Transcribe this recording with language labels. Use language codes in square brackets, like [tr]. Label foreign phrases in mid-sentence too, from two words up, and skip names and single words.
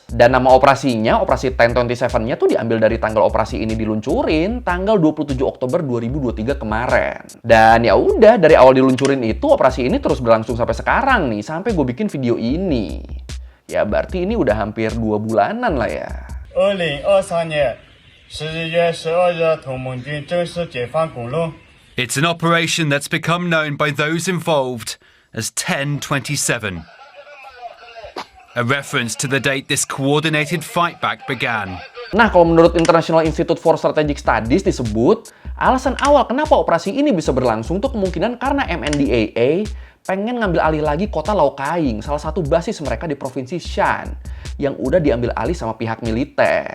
[id] Dan nama operasinya, operasi 1027-nya tuh diambil dari tanggal operasi ini diluncurin, tanggal 27 Oktober 2023 kemarin. Dan ya udah, dari awal diluncurin itu, operasi ini terus berlangsung sampai sekarang nih, sampai gue bikin video ini. Ya berarti ini udah hampir 2 bulanan lah ya. [zh] 2023 年11月12日，同盟军正式解放公路。 [en] It's an operation that's become known by those involved as 1027. A reference to the date this coordinated fightback began. [id] Nah, kalau menurut International Institute for Strategic Studies disebut, alasan awal kenapa operasi ini bisa berlangsung tuh kemungkinan karena MNDAA pengen ngambil alih lagi kota Laukaing, salah satu basis mereka di provinsi Shan, yang udah diambil alih sama pihak militer.